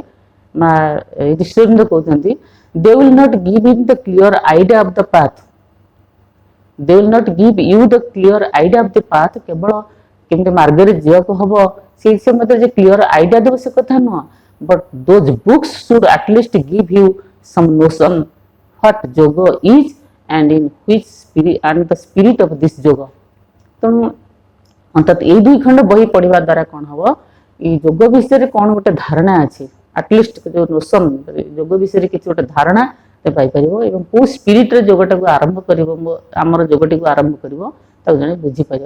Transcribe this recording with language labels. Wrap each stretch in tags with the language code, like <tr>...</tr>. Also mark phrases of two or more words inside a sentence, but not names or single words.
<or>ମା ଏଇଠି ଶ୍ରୀ ଅରବିନ୍ଦ କହୁଛନ୍ତି</or> <en>They will not give in the clear idea of the path, they will not give you the clear idea of the path.</en> <or>କେବଳ କେମିତି ମାର୍ଗରେ ଯିବାକୁ ହବ ସେ ମତେ ଯେ କ୍ଲିୟର ଆଇଡିଆ ଦେବ ସେ କଥା ନୁହଁ,</or> <en>But those books should at least give you some notion what yoga is and in which spirit and the spirit of this yoga।</en> <or>ତେଣୁ ଅର୍ଥାତ୍ ଏଇ ଦୁଇ ଖଣ୍ଡ ବହି ପଢ଼ିବା ଦ୍ୱାରା କ'ଣ ହେବ, ଏଇ ଯୋଗ ବିଷୟରେ କ'ଣ ଗୋଟେ ଧାରଣା ଅଛି, ଆଟଲିଷ୍ଟ ଯେଉଁ ନୋସନ୍ ଯୋଗ ବିଷୟରେ କିଛି ଗୋଟେ ଧାରଣା ପାଇପାରିବ ଏବଂ କେଉଁ ସ୍ପିରିଟ୍ରେ ଯୋଗଟାକୁ ଆରମ୍ଭ କରିବ, ଆମର ଯୋଗଟିକୁ ଆରମ୍ଭ କରିବ ତାକୁ ଜଣେ ବୁଝିପାରିବ।</or>